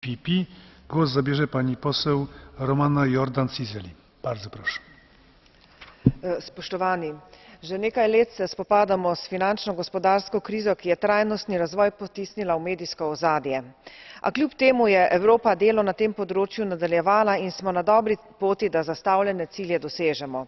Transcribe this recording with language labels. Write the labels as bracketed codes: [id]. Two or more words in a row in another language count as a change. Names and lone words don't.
[pl] PPE. Głos zabierze pani poseł Romana Jordan Cizeli. Bardzo proszę. [sl] Spoštovani, že nekaj let se spopadamo s finančno-gospodarsko krizo, ki je trajnostni razvoj potisnila v medijsko ozadje. A kljub temu je Evropa delo na tem področju nadaljevala in smo na dobri poti, da zastavljene cilje dosežemo.